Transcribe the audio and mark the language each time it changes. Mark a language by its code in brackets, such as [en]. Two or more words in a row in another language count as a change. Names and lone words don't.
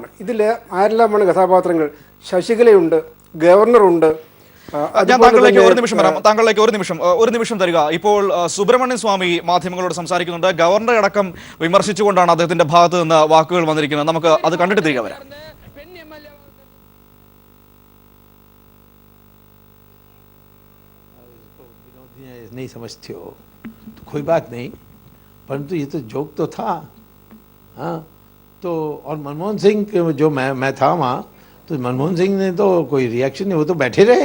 [ml] ഇതിൽ ആരെല്ലാമാണ് കഥാപാത്രങ്ങൾ? ശശികലയുണ്ട്, ഗവർണറുണ്ട്. ഞാൻ താങ്കളിലേക്ക് ഒരു നിമിഷം തരിക. ഇപ്പോൾ സുബ്രഹ്മണ്യൻ സ്വാമി മാധ്യമങ്ങളോട് സംസാരിക്കുന്നുണ്ട്. ഗവർണറെ അടക്കം വിമർശിച്ചുകൊണ്ടാണ് അദ്ദേഹത്തിന്റെ ഭാഗത്ത് നിന്ന് വാക്കുകൾ വന്നിരിക്കുന്നത്. നമുക്ക് അത് കണ്ടിട്ട് തിരികെ വരാം. [hi] नहीं समझते हो तो कोई बात नहीं, परंतु ये तो जोक तो था। हाँ, तो और मनमोहन सिंह जो मैं था वहाँ, तो मनमोहन सिंह ने तो कोई रिएक्शन नहीं, वो तो बैठे रहे।